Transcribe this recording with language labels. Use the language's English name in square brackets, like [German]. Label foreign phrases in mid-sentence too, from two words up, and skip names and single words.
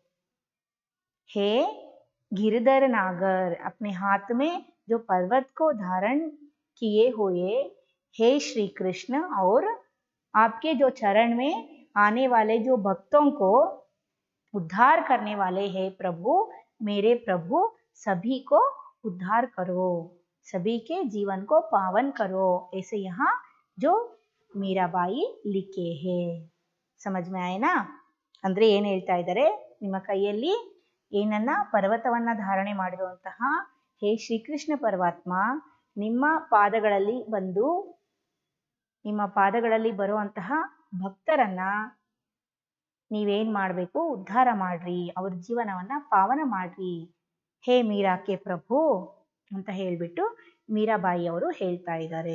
[Hindi] हे गिरधर नागर अपने हाथ में जो पर्वत को धारण किए हुए हे श्री कृष्ण और आपके जो चरण में आने वाले जो भक्तों को उद्धार करने वाले हैं प्रभु, मेरे प्रभु सभी को उद्धार करो। सभी के जीवन को पावन करो, ऐसे यहाँ जो मीराबाई लिखे है. समझ में आएನಾ? [Kannada] ಅಂದ್ರೆ ಏನು ಹೇಳ್ತಾ ಇದ್ದಾರೆ, ನಿಮ್ಮ ಕೈಯಲ್ಲಿ ಏನನ್ನ ಪರ್ವತವನ್ನ ಧಾರಣೆ ಮಾಡಿರುವಂತಹ ಹೇ ಶ್ರೀಕೃಷ್ಣ ಪರಮಾತ್ಮ, ನಿಮ್ಮ ಪಾದಗಳಲ್ಲಿ ಬರುವಂತಹ ಭಕ್ತರನ್ನ ನೀವೇನ್ ಮಾಡ್ಬೇಕು, ಉದ್ಧಾರ ಮಾಡ್ರಿ, ಅವ್ರ ಜೀವನವನ್ನ ಪಾವನ ಮಾಡ್ರಿ, [Hindi] हे मीरा के प्रभु [Kannada] ಅಂತ ಹೇಳ್ಬಿಟ್ಟು ಮೀರಾಬಾಯಿ ಅವರು ಹೇಳ್ತಾ ಇದ್ದಾರೆ.